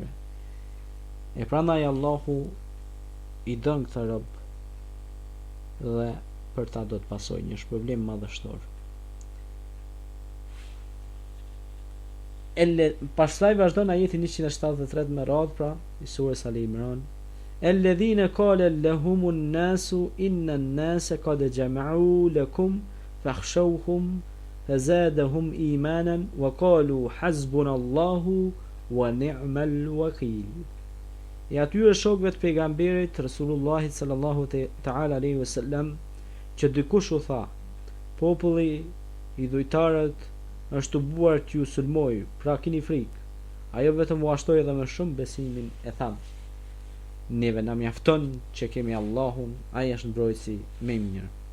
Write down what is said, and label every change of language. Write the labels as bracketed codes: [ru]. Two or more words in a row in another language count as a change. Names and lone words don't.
[sq] E prandaj Allahu i dën këtë rob dhe për ta do të pasojë një shpërblim madhështor. Pastaj vazhdon ajeti 173 me radhë pra i surës Ali Imran. [ar] الذين قال لهم الناس إن الناس قد جمعوا لكم فاخشوهم فزادهم إيمانا وقالوا حسبنا الله ونعم الوكيل. [sq] E atyre shokëve të pejgamberit Resulullahit [ar] صلى الله تعالى عليه وسلم [sq] që dikush u tha: populli i dhujtarët është të buar që ju sulmoj, pra keni frikë. Ajo vetëm u ashtoi edhe më shumë besimin e tham: neve na mjafton që kemi Allahun, ai është mbrojtësi më i mirë.